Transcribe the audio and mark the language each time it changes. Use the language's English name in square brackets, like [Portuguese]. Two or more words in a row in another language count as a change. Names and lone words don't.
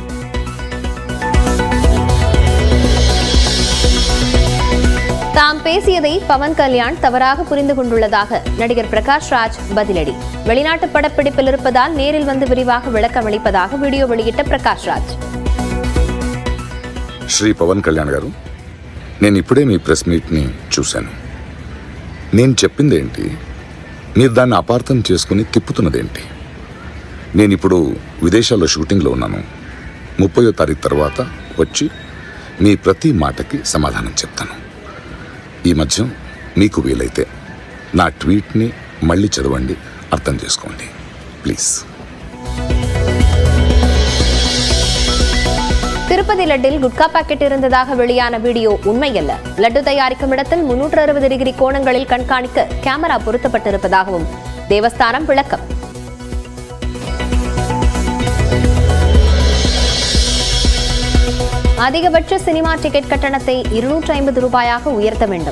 [Tamil] தாம் பேசியதை பவன் கல்யாண் தவறாக புரிந்து கொண்டுள்ளதாக நடிகர் பிரகாஷ் ராஜ் பதிலடி. வெளிநாட்டு படப்பிடிப்பில் இருப்பதால் நேரில் வந்து விரிவாக விளக்கம் அளிப்பதாக வீடியோ வெளியிட்ட பிரகாஷ் ராஜ். [Telugu] శ్రీ పవన్ కళ్యాణ్ గారు, నేను ఇప్పుడే మీ [English] press meet-ni [Telugu] చూశాను. నేను చెప్పిందేంటి, మీరు దాన్ని అపార్థం చేసుకుని తిప్పుతున్నదేంటి? నేను ఇప్పుడు విదేశాల్లో షూటింగ్లో ఉన్నాను. 30వ తారీఖు తర్వాత వచ్చి మీ ప్రతి మాటకి సమాధానం చెప్తాను. ఈ మధ్య మీకు వీలైతే నా ట్వీట్ని మళ్ళీ చదవండి, అర్థం చేసుకోండి ప్లీజ్. [Tamil] திருப்பதி லட்டில் குட்கா பாக்கெட் இருந்ததாக வெளியான வீடியோ உண்மையல்ல. லட்டு தயாரிக்கும் இடத்தில் 360 டிகிரி கோணங்களில் கண்காணிக்க கேமரா பொருத்தப்பட்டிருப்பதாகவும் தேவஸ்தானம் விளக்கம். அதிகபட்ச சினிமா டிக்கெட் கட்டணத்தை 250 ரூபாயாக உயர்த்த வேண்டும்.